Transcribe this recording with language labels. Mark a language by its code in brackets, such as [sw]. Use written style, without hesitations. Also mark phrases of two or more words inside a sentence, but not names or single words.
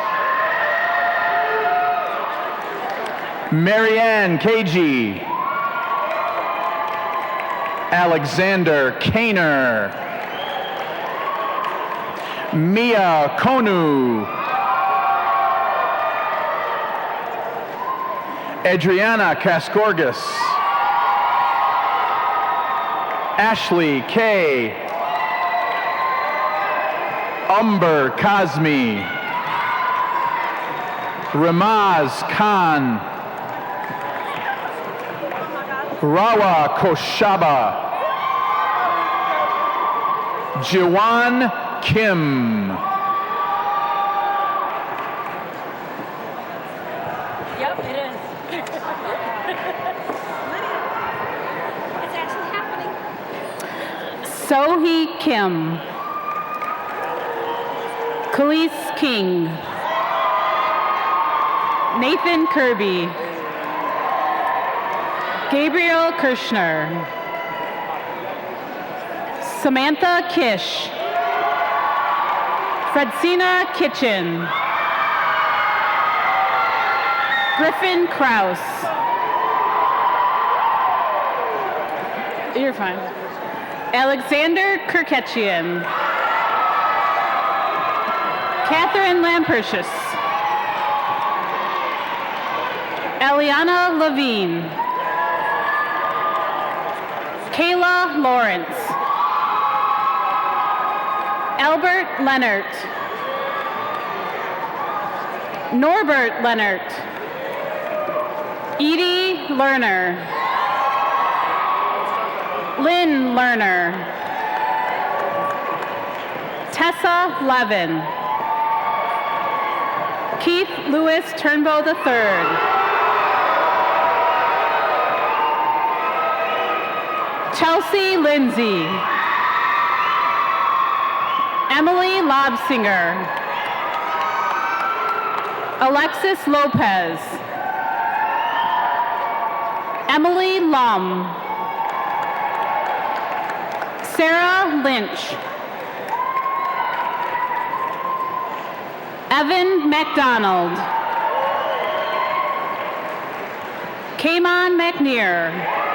[en] Marianne Cagey. Alexander Kaner. Mia Konu. Adriana Kaskorgas. Ashley Kay. Umber Kazmi. Ramaz Khan. Rawa Koshaba. Jiwan Kim. Yep, it is. It's actually happening. Sohee Kim. Khalees King. Nathan Kirby. Gabriel Kirschner. Samantha Kish. Francina Kitchen. Griffin Kraus. You're fine. Alexander Kirketchian. Catherine Lampertius. Eliana Levine. Kayla Lawrence. Albert Leonard. Norbert Leonard. Edie Lerner. Lynn Lerner. Tessa Levin. Keith Lewis Turnbow III. Chelsea Lindsay. Emily Lobsinger. Alexis Lopez. Emily Lum. Sarah Lynch. Evan McDonald. Kamon McNear.